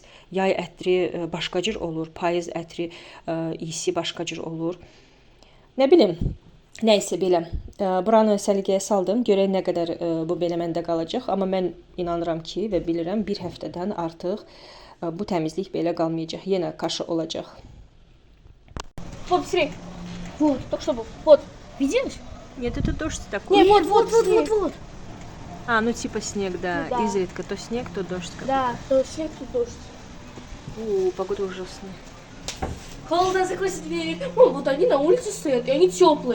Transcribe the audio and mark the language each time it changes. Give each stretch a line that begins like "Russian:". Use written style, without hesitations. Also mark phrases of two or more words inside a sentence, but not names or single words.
Azerbaijani: Yay ətri başqa cür olur, payız ətri iyisi başqa cür olur. Nə bilim, nəysə belə. Buranı səliqəyə saldım. Görək nə qədər bu belə məndə qalacaq. Amma mən inanıram ki və bilirəm, bir həftədən artıq bu təmizlik belə qalmayacaq. Yenə kaşa olacaq.
Russian: Вот, смотри. Вот, только что был. Вот, видишь? Нет, это дождь такой. Не, вот. А, ну типа снег, да. Ну, да. Изредка то снег, то дождь. Да, то снег, то дождь. Погода ужасная. Холодно, закройся дверь. Мам, вот они на улице стоят, и они теплые.